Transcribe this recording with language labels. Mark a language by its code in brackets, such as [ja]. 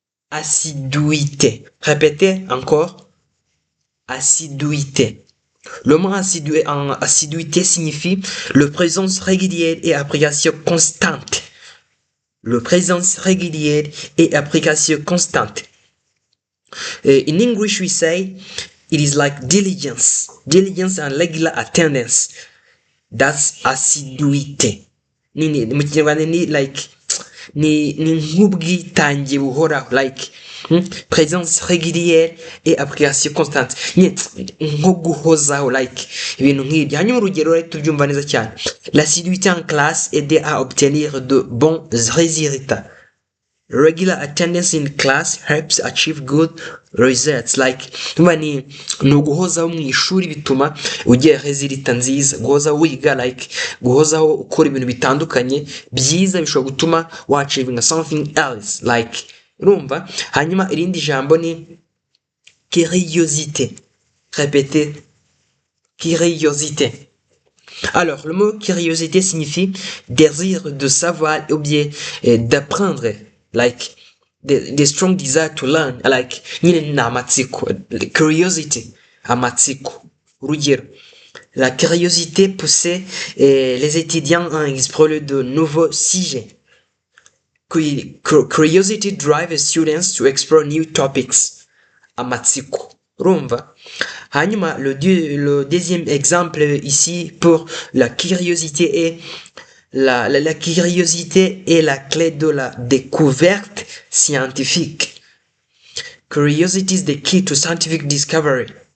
[fr] Assiduité. Répétez encore. Assiduité. Le mot assiduité signifie le présence régulière et application constante. Le présence régulière et application constante. [en] In English we say it is like diligence. Diligence and regular attendance. [rw] That's assiduité. Mu Kinyarwanda ni like ni nk'ubwitange buhoraho, like [fr] présence régulière et application constante, [rw] nko guhozaho, like ibintu nk'ibyo. Hanyuma urugero rero tubyumva neza cyane. [fr] L'assiduité en classe aide à obtenir de bons résultats. [en] Regular attendance in class helps achieve good results. [rw] Like ni uguhozaho mu ishuri bituma ugira resulta nziza. Guhozaho wiga, like guhozaho ukora ibintu bitandukanye byiza bishobora gutuma wa [en] achieving something else, [rw] like urumva. Hanyuma irindi jambo ni curiosité. [fr] Répétez, curiosité. Alors le mot curiosité signifie désir de savoir ou bien d'apprendre. [en] Like the strong desire to learn, like amatsiko, curiosity, amatsiko. [fr] Urugero, la curiosité pousse les étudiants à explorer de nouveaux sujets. [en] Curiosity drives students to explore new topics. [rw] Amatsiko. Rumva. [fr] Hanyuma, le deuxième exemple ici pour la curiosité est la curiosité est la clé de la découverte scientifique. [en] Curiosity is the key to scientific discovery.